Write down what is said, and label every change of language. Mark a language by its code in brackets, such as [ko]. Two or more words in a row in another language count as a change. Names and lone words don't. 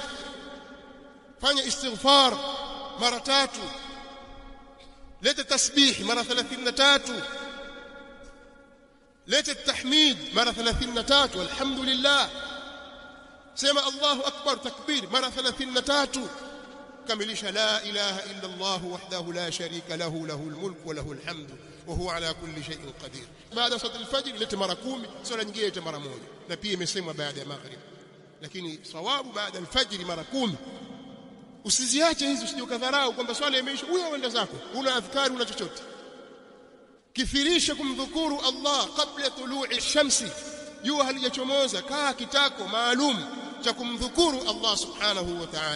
[sw] Fanya istighfar mara 3, leta tasbih mara 33, leta tahmid mara 33, alhamdulillah, sema [ar] الله أكبر, [sw] takbir mara 33, kamilisha [ar] لا إله إلا الله وحده لا شريك له، له الملك وله الحمد وهو على كل شيء قدير. [sw] Baada [ar] صلاة الفجر [sw] leta mara 10, swala nyingine leta mara 1, na pia imesemwa baada ya maghrib, lakini sawabu baada al-fajr mara 10. Usiziache hizi, usije ukadharau kwamba swala imeisha huyo uenda zako, una adhkari, una chochote. Kithirisha kumdhukuru Allah kabla [ar] طلوع الشمس, [sw] jua halijachomoza, kaa kitako maalum cha kumdhukuru [ar] الله سبحانه وتعالى.